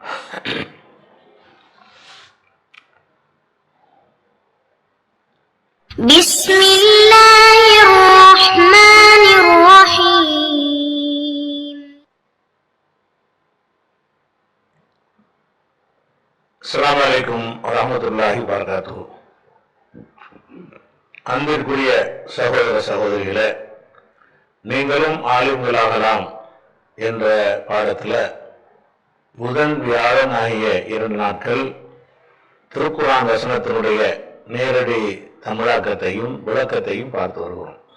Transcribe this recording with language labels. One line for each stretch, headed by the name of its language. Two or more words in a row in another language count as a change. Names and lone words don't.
Arabic: بسم الله الرحمن الرحيم. السلام عليكم ورحمة الله وبركاته.
Tamil: அன்பிற்குரிய சகோதர சகோதரிகளே, நீங்களும் ஆலிம்களாகலாம் என்ற பாடத்தில் புதன் வியாழன் ஆகிய 2 நாட்கள் திருக்குர்ஆன் வசனத்தினுடைய நேரடி தமிழாக்கத்தையும் விளக்கத்தையும் பார்த்து வருகிறோம்.